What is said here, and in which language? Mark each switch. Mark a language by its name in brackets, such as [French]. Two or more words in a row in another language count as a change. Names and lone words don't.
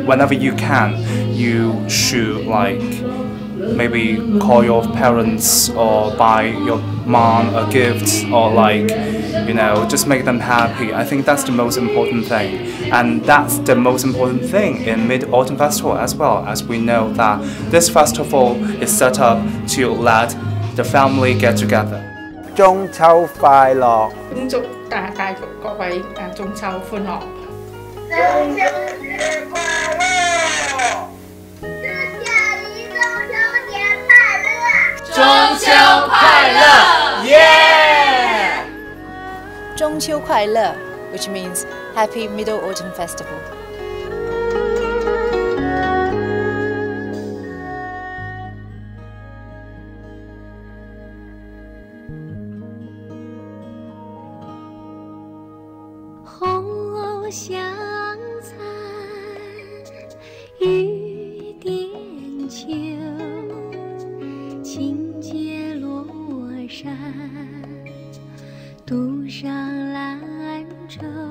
[English] Whenever you can, you should like maybe call your parents or buy your mom a gift, or like, you know, just make them happy. I think that's the most important thing, and that's the most important thing in Mid-Autumn Festival as well, as we know that this festival is set up to let the family get together. [Chinese] 中秋快樂！恭祝大各位中秋歡樂！中秋節快樂！祝家里中秋節快樂！中秋快樂！耶！中秋快樂 [English] which means Happy Mid-Autumn Festival. [Chinese] 红香残，雨点秋，轻解罗衫，渡上兰舟。